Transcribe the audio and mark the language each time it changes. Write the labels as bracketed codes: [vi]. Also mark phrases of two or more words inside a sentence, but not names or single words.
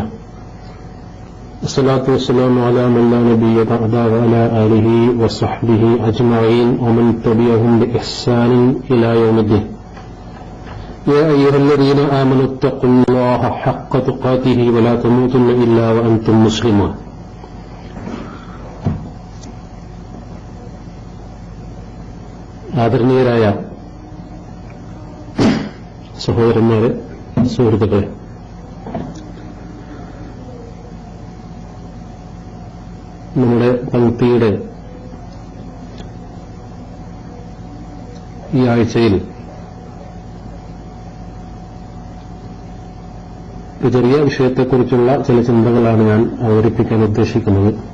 [ar] الصلاة والسلام على من لا نبي بعده وعلى آله وصحبه أجمعين ومن تبعهم بإحسان إلى يوم الدين. يا أيها الذين آمنوا اتقوا الله حق تقاته ولا تموتن إلا وأنتم مسلمون. [ml] ആദരണീയരായ സഹോദരന്മാരെ, സുഹൃത്തുക്കളെ, നമ്മുടെ പങ്ക്തിയുടെ ഈ ആഴ്ചയിൽ ഒരു ചെറിയ വിഷയത്തെക്കുറിച്ചുള്ള ചില ചിന്തകളാണ് ഞാൻ അവതരിപ്പിക്കാൻ ഉദ്ദേശിക്കുന്നത്.